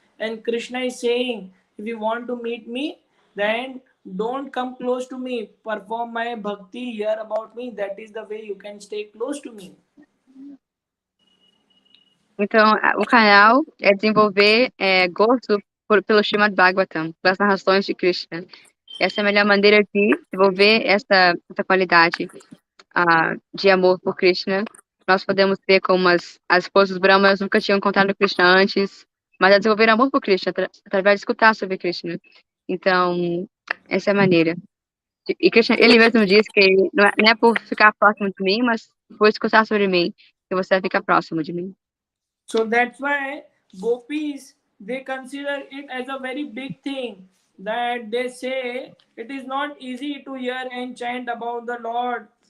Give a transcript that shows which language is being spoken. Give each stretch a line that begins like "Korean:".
English: And Krishna is saying, if you want to meet me, then don't come close to me. Perform my bhakti, hear about me. That is the way you can stay close to me.
Portuguese: Então, o canal é desenvolver gosto pelo Srimad Bhagavatam, pelas narrações de Krishna. Essa é a melhor maneira de desenvolver essa qualidade de amor por Krishna. Nós podemos ver como as esposas brahmanas nunca tinham encontrado Krishna antes, mas a desenvolver amor por Krishna através de escutar sobre Krishna. Então, essa é a maneira. E Krishna, ele mesmo diz que não é por ficar próximo de mim, mas por escutar sobre mim, que você vai ficar próximo de mim.
English: So that's why gopis, they consider it as a very big thing, that they say it is not easy to hear and chant about the Lord.